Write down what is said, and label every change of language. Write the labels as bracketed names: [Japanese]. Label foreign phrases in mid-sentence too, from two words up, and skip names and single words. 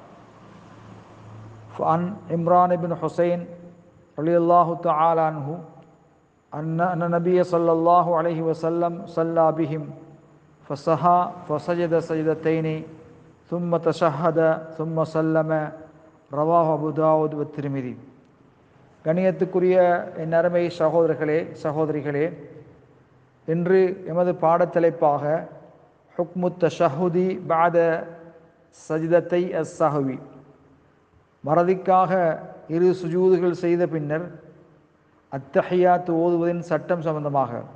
[Arabic] فعن عمران بن حسين رضي الله تعالى عنه أن النبي صلى الله عليه وسلم صلى بهم فصحى فسجد سجدتين ثم تشهد ثم سلم رواه أبو داود و ترمذي. [Tamil] கணியத்துக்குரிய என் அருமை சகோதரிகளே, இன்று எமது பாடத்தலைப்பாக [Arabic] حكم التشهد بعد سجدتي السهو, [Tamil] மறதிக்காக இரு சுஜூதுகள் செய்த பின்னர் அத்தஹியாத் ஓதுவதின் சட்டம் சம்பந்தமாக